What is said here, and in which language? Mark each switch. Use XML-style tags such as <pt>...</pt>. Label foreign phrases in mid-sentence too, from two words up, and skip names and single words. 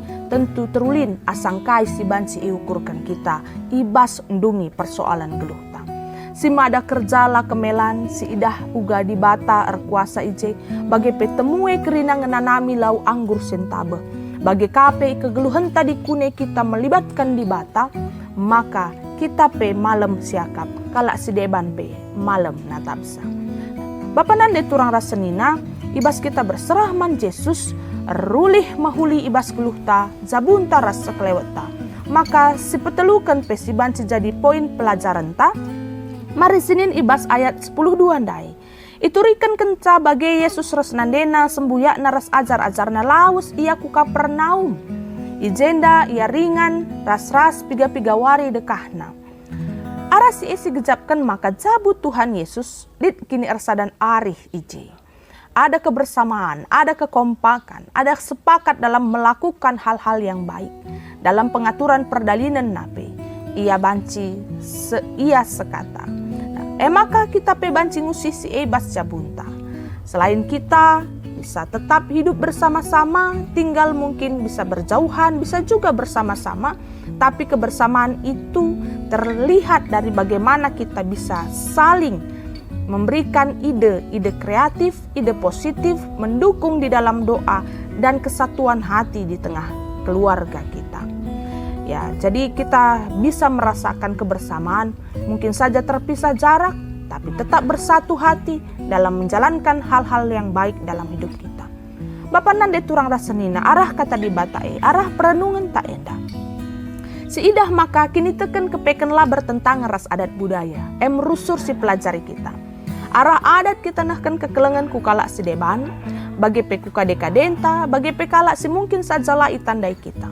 <btx>Tentu terulin asang kai si banci iukurkan kita, ibas undungi persoalan geluh. Si mada kerjala kemelan, si idah uga di bata erkuasa ije, bagi petemue kerinang nanami lau anggur sentabe. Bagi kape kegeluhan tadi kune kita melibatkan di bata, maka kita pe malam siakap, kalak si deban pe malam natapsa. Bapanan de turang rasenina, ibas kita berserah man Yesus, rulih mahuli ibas geluhta, zabunta rasa keleweta. Maka si petelukan pe si banci jadi poin pelajaran ta. Mari sinin ibas ayat 10:2 dai. Iturikan kenca bagi Yesus resnandena sembuyak naras ajar-ajarna laus ia ku Kapernaum. Ijenda ia ringan ras-ras piga-piga wari dekahna. Aras isi gejapkan maka jabut Tuhan Yesus lit kini ersadan arih ije.</btx> <id>Ada kebersamaan, ada kekompakan, ada sepakat dalam melakukan hal-hal yang baik.</id> <btx>Dalam pengaturan perdalinan nape, ia banci ia sekata. Maka kita pe banci ngusisi ebas jabunta.</btx> <id>Selain kita bisa tetap hidup bersama-sama, tinggal mungkin bisa berjauhan, bisa juga bersama-sama. Tapi kebersamaan itu terlihat dari bagaimana kita bisa saling memberikan ide kreatif, ide positif, mendukung di dalam doa dan kesatuan hati di tengah keluarga kita. Ya, jadi kita bisa merasakan kebersamaan, mungkin saja terpisah jarak, tapi tetap bersatu hati dalam menjalankan hal-hal yang baik dalam hidup kita.</id> <btx>Bapak nande turang rasenina, arah kata di batae, arah perenungan tak endah. Si idah maka kini teken kepekenlah bertentangan ras adat budaya, merusur si pelajari kita. Arah adat kita nahkan kekelengan kukalak si deban, bagi pekuka dekadenta, bagi pekalak si mungkin sajalah itandai kita.</btx>